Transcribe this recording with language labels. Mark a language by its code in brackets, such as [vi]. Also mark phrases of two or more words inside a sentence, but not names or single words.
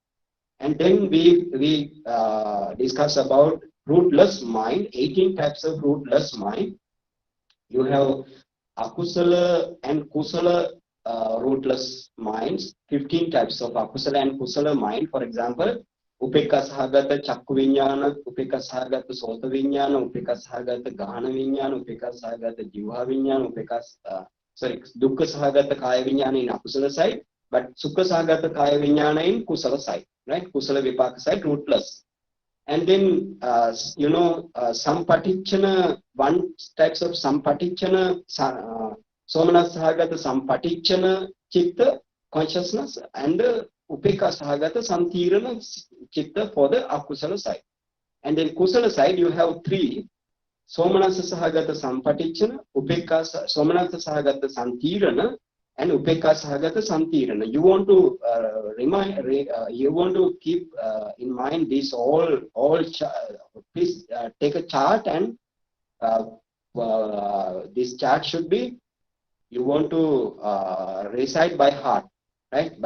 [en] And then we discuss about rootless mind, 18 types of rootless mind. You have akusala and kusala rootless minds, 15 types of akusala and kusala mind. For example, [pi] Upekka Sahagata Chakku Viññāna, Upekka Sahagata Sota Viññāna, Upekka Sahagata Gahana Viññāna, Upekka Sahagata Jiva Viññāna, Dukkha Sahagata Kaya Viññāna [en] in akusala side, [pi] but Sukha Sahagata Kaya Viññāna [en] in kusala side, [pi] right? [en] Kusala Vipaka side, rootless. And then, [pi] Sampatichana, 1 types of Sampatichana, Somana Sahagata Sampatichana Chitta consciousness, and Upekka Sahagata Santirana Chitta [en] for the akusala side. And then Kusala side, you have 3. [pi] Somanasa Sahagata Sampatichana, Upekka Somanasa Sahagata Santirana, and Upekka Sahagata Santirana. [en] You want to you want to keep in mind this all. Please take a chart, and this chart should be, you want to recite by heart, right?